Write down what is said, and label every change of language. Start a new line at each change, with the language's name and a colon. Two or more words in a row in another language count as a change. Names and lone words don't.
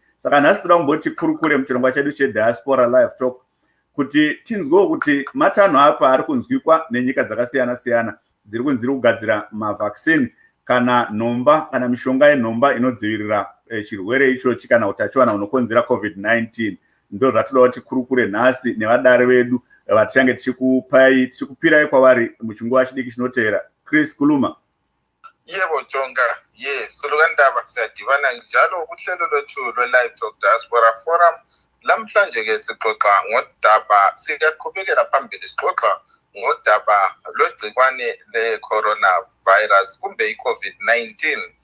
Shona: Saka nhasi toda kumboti kurukure muchirongwa chedu cheDiaspora Live Talk kuti tinzwewo kuti matanho apa ari kunzwikwa nenyika dzakasiyana siyana dziri kunzira kugadzira mavaccine kana nhomba kana mishonga yenhomba inodzivirira chirwere ichochi kana utachiwana unokonzera COVID-19. Ndo zvatoda kuti kurukure nhasi nevadare vedu vatichange tichikupirai kwavari muchinguva chidiki chinotevera.
North Ndebele: Chris, kuluma. Yebo Jonga, solokandaba siyadibana njalo kuhlelo lwethu lwe-Live Talk Diaspora Forum. Lamhlanje ke sixoxa ngodaba, siyaqhubekela phambili sixoxa ngodaba lwegcikwane le-coronavirus kumbe i-COVID-19.